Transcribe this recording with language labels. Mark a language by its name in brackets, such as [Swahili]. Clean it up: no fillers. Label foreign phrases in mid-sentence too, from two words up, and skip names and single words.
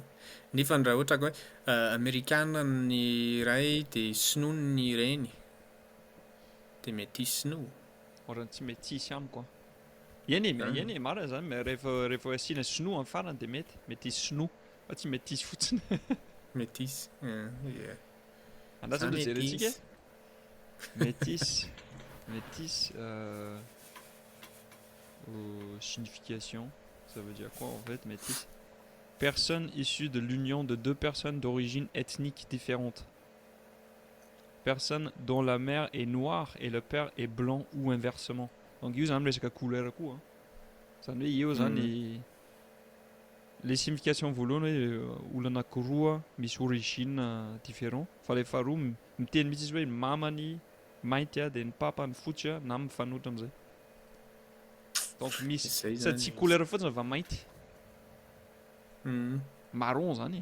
[Malagasy] Nefa raha ohatra ka hoe amerikanina ny iray dia sinoa ny ireny dia métisse sinoa. Ohatrany tsy métisse amiko a. Eny e marina zany rehefa asiana sinoa amin'ny farany dia mety métisse sinoa fa tsy métisse fotsiny. Métisse. Andatsy mbola jerentsika [French] métisse signification, ça veut dire quoi en fait métisse? Personne issue de l'union de deux personnes d'origine ethnique différente. Personne dont la mère est noire et le père est blanc ou inversement. [Malagasy] Donc io zany resaka couleur koa a. Zany hoe eo zany [French] les significations [Malagasy] voalohany hoe olona anankiroa misy [French] origine différent [Malagasy] fa le faharoa miteny mihitsy izy hoe mamany mainty a dia ny papany fotsy a na mifanohitra amin'izay. Donc misy sady tsy couleur fotsiny fa mainty. Marron zany.